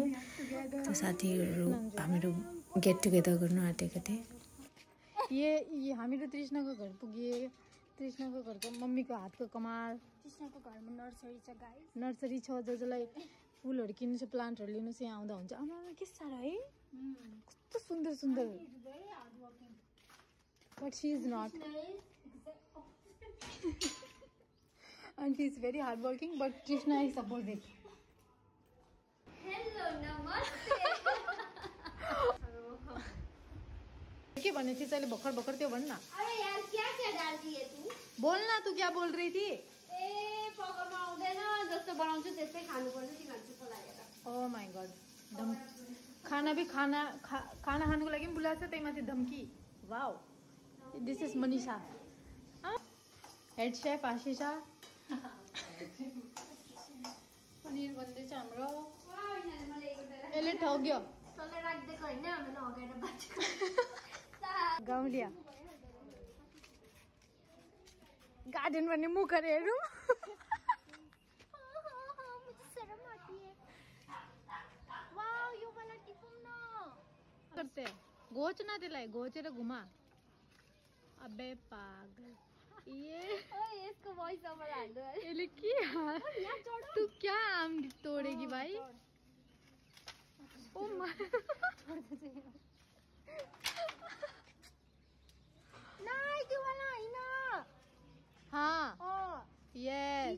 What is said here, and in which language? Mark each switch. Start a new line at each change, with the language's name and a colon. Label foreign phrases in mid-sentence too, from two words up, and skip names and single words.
Nepali: त साथीहरू हामीहरू
English: get together
Nepali: गर्नु आँटेको थिएँ। ये हामीहरू तृष्णाको घर पुगे। तृष्णाको घरको मम्मीको हातको कमाल। तृष्णाको घरमा नर्सरी छ गाइस, नर्सरी छ। जसलाई फुलहरू किन्नु छ, प्लान्टहरू लिनु छ, यहाँ आउँदा हुन्छ। आमा के साह्रो है, कस्तो सुन्दर सुन्दर।
English: but she is not and she is very hardworking, but Krishna is supportive. Hello, namaste.
Nepali: क्या भन्ने थिए अहिले भर्खर भर्खर त्यो भन्न।
Hindi: अरे यार क्या क्या डाल दिए तू? बोलना, तू क्या बोल रही थी? ए
Nepali: पकाउनु आउँदैन, जस्तो बनाउँछु त्यस्तै खानुपर्छ तिमीहरुको लागि त।
English: Oh my god.
Nepali: खाना भी खाना खानुको लागि पनि बुलाएको छ, त्यही माथि धम्की।
English: wow, this is मनीषा, head chef आशिषा।
Nepali: पनिर बन्दैछ हाम्रो। यसले ठग्यो, तँलाई राख्दिएको हैन, हामीले हगाएर बाँचेको। गाउँलिया गार्डन भन्ने मुखहरू हेरौँ। करते घोचना त्यसलाई, घोचेर घुमा।
Hindi: अबे पागल, ये
Nepali: यसको भोइस ओभर हाल्नु है। यसले के हाल?
Hindi: तू क्या आम तोडेगी भाइ?
Nepali: ओ मा नाइ त्यो वाला हैन। हाँ यस।